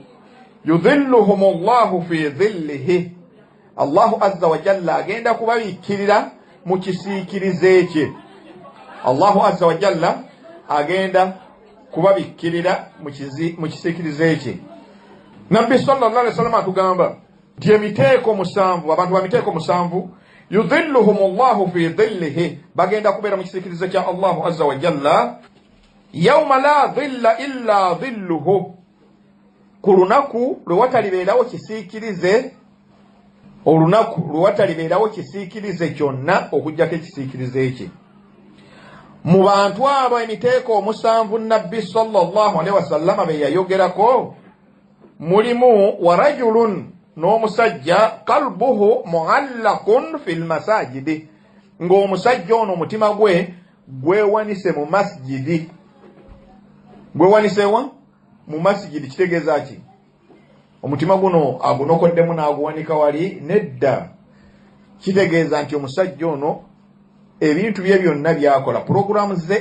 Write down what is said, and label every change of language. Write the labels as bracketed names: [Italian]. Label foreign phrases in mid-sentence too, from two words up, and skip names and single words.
[Arabic] يظلهم الله في ظله الله عز وجل [Ganda] agenda kubabiikirira mu kisiikirize kye [Arabic] الله عز وجل [Ganda] agenda kubabiikirira mu kisiikirize kye Nabbi [Arabic] صلى الله عليه وسلم [Ganda] atugamba nti emiteeko musanvu abantu ba miteeko musanvu [Arabic] يظلهم الله في ظله [Ganda] bagenda kubeera mu kisiikirize kya [Arabic] الله عز وجل يوم لا ظل إلا ظله [Ganda] ku lunaku lwe watalibeerawo kisiikirize olunaku lwe watalibeerawo kisiikirize kyonna okujjako ekisiikirize kye mu bantu abo emiteeko omusanvu Nabbi [Arabic] صلى الله عليه وسلم [Ganda] be yayogerako mulimu [Arabic] ورجل [Ganda] n'omusajja [Arabic] قلبه معلق في المساجد [Ganda] ng'omusajja ono omutima gwe gwewanise mu masjidi gwewanisewa mu masjidi kitegeeza ki omutima guno agunokoddemu n'aguwanika wali nedda kitegeeza nti omusajja ono ebintu bye byonna byakola puroguramu ze